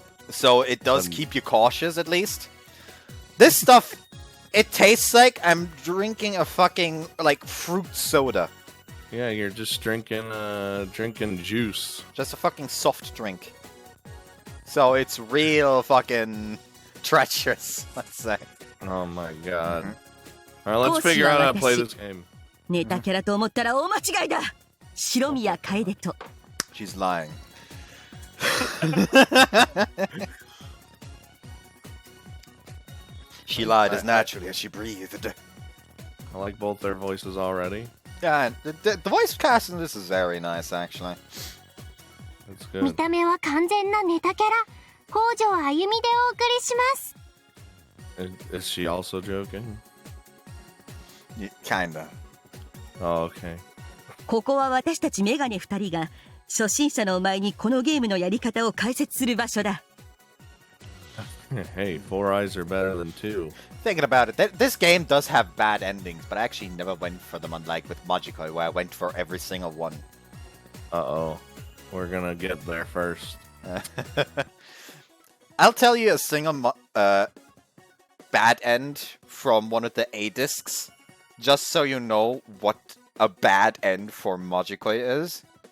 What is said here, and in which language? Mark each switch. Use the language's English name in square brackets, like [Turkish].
[English] So it does keep you cautious, at least. This stuff, it tastes like I'm drinking a fucking, like, fruit soda. Yeah, you're just drinking juice. Just a fucking soft drink. So it's real fucking treacherous, let's say. Oh my god. Alright, let's figure out how to play this game. [Japanese] ネタキャラと思ったら大間違いだ。白宮楓と [English] She's lying. She lied as naturally as she breathed. I like both their voices already. Yeah, the voice cast in this is very nice, actually. That's [Japanese] 見 [English] good. [Japanese] た目は完全なネタキャラ。北条あゆみでお送りします。 [English] Is she also joking? Kinda. Oh, okay. [Japanese] ここは私たちメガネ2人が初心者のお前にこのゲームのやり方を解説する場所だ。 [English] Hey, 4 eyes are better than 2. Thinking about it, this game does have bad endings, but I actually never went for them, unlike with Magikoi, where I went for every single one. Uh-oh. We're gonna get there first. I'll tell you a single bad end from one of the A discs, just so you know what a bad end for Magikoi is.